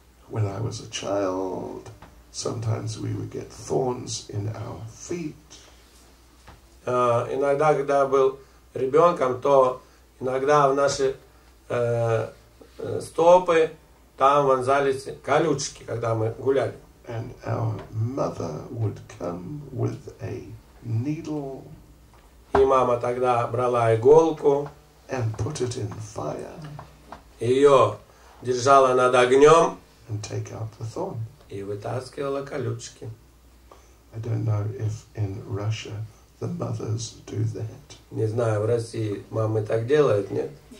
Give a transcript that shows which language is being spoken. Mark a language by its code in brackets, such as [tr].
[en] When I was a child, sometimes we would get thorns in our feet. [ru] Иногда, когда я был ребенком, то иногда в наши стопы там вонзались колючки, когда мы гуляли. [en] And our mother would come with a needle [ru] И мама тогда брала иголку, [en] and put it in fire [ru] ее держала над огнем [en] and take out the thorn. [ru] и вытаскивала колючки. [en] I don't know if in Russia the mothers do that. [ru] Не знаю, в России мамы так делают, нет?